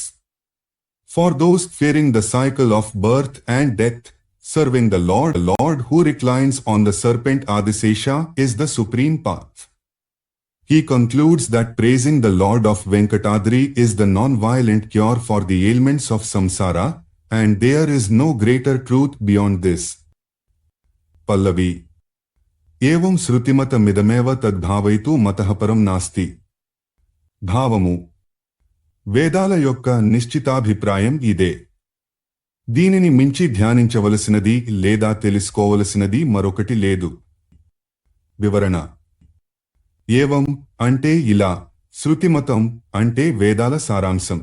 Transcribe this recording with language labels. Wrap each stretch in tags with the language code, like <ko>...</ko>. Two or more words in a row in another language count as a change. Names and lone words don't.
<en>For those fearing the cycle of birth and death, serving the Lord who reclines on the serpent Adisesha is the supreme path. He concludes that praising the Lord of Venkatadri is the non-violent cure for the ailments of samsara, and there is no greater truth beyond this. Pallavi.</en> <sa>एवं श्रुतिमत मिदमेव तद्भवैतु मतहपरम् नास्ति.</sa> <te>భావము. వేదాల యొక్క నిశ్చితాభిప్రాయం ఇదే. దీనిని మించి ధ్యానించవలసినది లేదా తెలుసుకోవలసినది మరొకటి లేదు. వివరణ. ఏవం అంటే ఇలా, శృతిమతం అంటే వేదాల సారాంశం.</te>